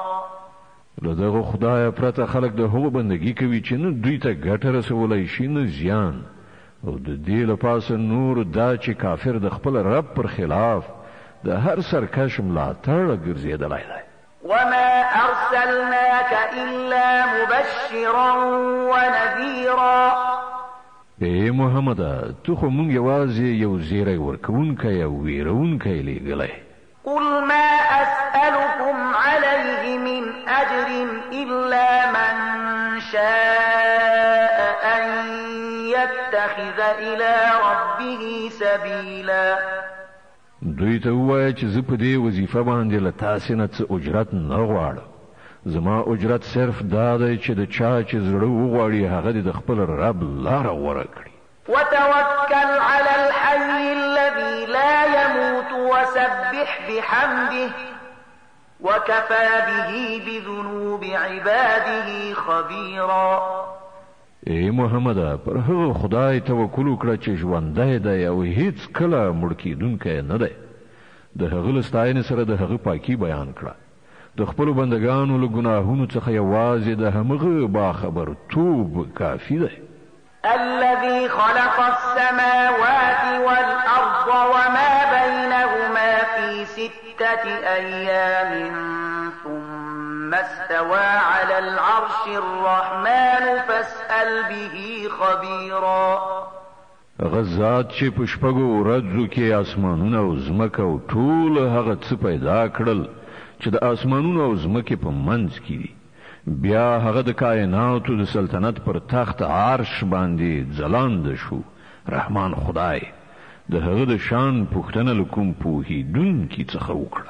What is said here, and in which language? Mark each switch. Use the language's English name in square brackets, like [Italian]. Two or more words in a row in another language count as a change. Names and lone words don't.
[Pashto] له دغه خدای پرته خلک د هغو بندګي کوي چې نه دوی ته ګټه رسولی شي نه زیان، او د دې لپاسه نور دا چې کافر د خپل رب پر خلاف د هر سرکش ملاتړ ګرځېدلی دی. [Arabic] وما أرسلناك إلا مبشرا ونذيرا. [Pashto] ای محمد تو خو مونږ یوازې یو زیری ورکوونکی او ویرونکی لیږلی. [Arabic] قل ما أسألكم عليه من أجر إلا من شاء أن يتخذ إلى ربه سبيلا. [Pashto] دوی ته ووایه چې زه په دې وظیفه باندې له تاسې نه څه اجرت نه غواړم، زما اجرت صرف دا دی چې د چا چې زړه وغواړي هغه دې د خپل رب لاره غوره کړي. [Arabic] وتوكل على الحي الذي لا يموت وسبح بحمده وكفى به بذنوب عباده خبيرا. [Pashto] ای محمد پر هغه خدای توکل وکړه چې ژوندی دی او هیڅ کله مړ کیدونکی نه دی، د هغه له ستاینې سره د هغه پاکي بیان کړه، د خپلو بندګانو له ګناهونو څخه یوازې د همغه باخبرتوب کافي دی. [Arabic] الذي خلق السماوات والأرض وما بينهما في 6 أيام ثم استوى على العرش الرحمن فاسأل به خبيرا. [Pashto] غزاد چې په شپږو ورځو کې اسمانونه او ځمکه او ټول هغه څه پیدا کړل چې د اسمانونو او ځمکې په منځ کې دي، بیا هغه د کائناتو د سلطنت پر تخت عرش باندې ځلاند شو. رحمان خدای د هغه د شان پوښتنه لکوم پوهیدونکي څخه وکړه.